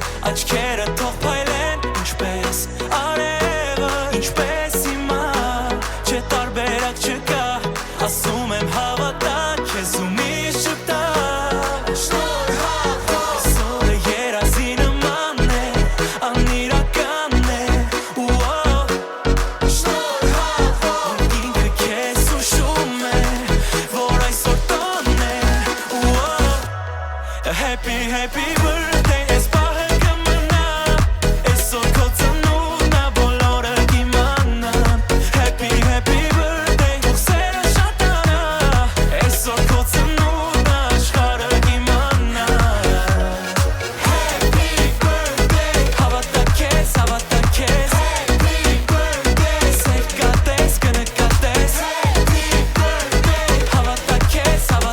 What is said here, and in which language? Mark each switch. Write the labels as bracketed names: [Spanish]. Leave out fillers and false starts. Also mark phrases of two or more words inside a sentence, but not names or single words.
[Armenian] աչքերը թող փայլեն ինչպես արևը, ինչպես հիմա, չէ տարբերակ չկա, ասում եմ հավատա քեզ ու միշտ շպտա Սորը երազի նման է, անիրական է Ինքը քեզ ուշում է, որ այսօր տոն է [English] Happy, happy birthday, [Armenian] այս պահը կմնա Այսօր քո ծնունդն ա, բոլորը կիմանան [English] Happy, happy birthday, [Armenian] թող սերը շատանա Այսօր քո ծնունդն ա, աշխարհը կիմանա [English] Happy birthday, [Armenian] հավատա քեզ [English] Happy birthday, [Armenian] սեր կատես, կնկատես [English] Happy birthday, [Armenian] հավատա քեզ